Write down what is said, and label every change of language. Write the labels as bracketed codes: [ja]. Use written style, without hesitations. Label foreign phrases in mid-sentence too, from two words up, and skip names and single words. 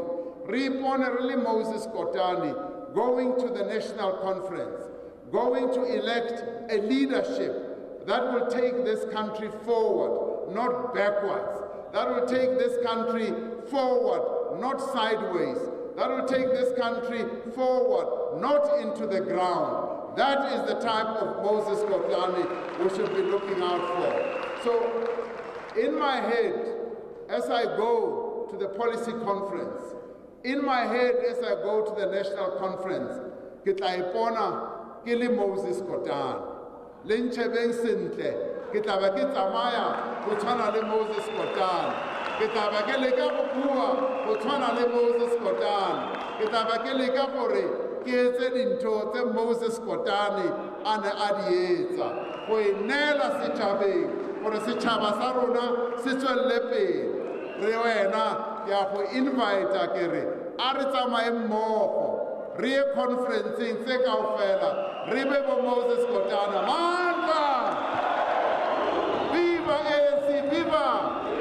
[en] Really Moses Kotane going to the national conference, going to elect a leadership that will take this country forward, not backwards, that will take this country forward, not sideways, that will take this country forward, not into the ground. That is the type of Moses Kotane we should be looking out for. So, in my head, as I go to the policy conference, in my head as I go to the national conference, [st] ke tla ipona ke le Moses Kotane. Le ntšhebeng sentle, ke tla ba ke tsamaya go tshwana le Moses Kotane. Ke tla ba ke leka go bua go tshwana le Moses Kotane. Ke tla ba ke leka gore ke etse dintho tse Moses Kotane a ne a di etsa go e neela setšhabeng gore setšhaba sa rona se tswelele pele. Re wena ke a go invita ke re a re tsamaye mmogo re ye conferenceng tse kaofela re be bo Moses Kotane. Mandla! Viva ANC! Viva!